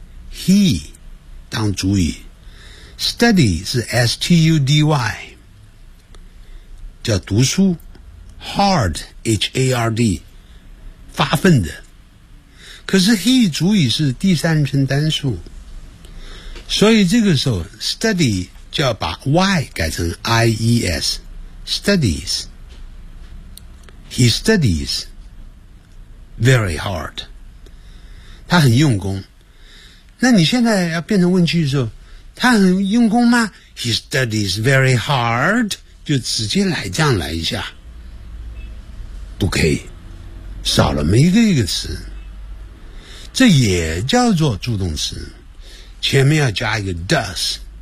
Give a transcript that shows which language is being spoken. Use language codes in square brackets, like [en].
[zh] He 当主语， study 是 S-T-U-D-Y 叫读书， hard H-A-R-D 发奋的。可是 he 主语是第三人称单数，所以这个时候 study 就要把 y 改成 I-E-S studies。 [en] He studies very hard， [zh] 他很用功。那你现在要变成问句的时候，他很用功吗？ [en] He studies very hard， [zh] 就直接来这样来一下，不可以，少了每一个一个词。这也叫做助动词，前面要加一个 does。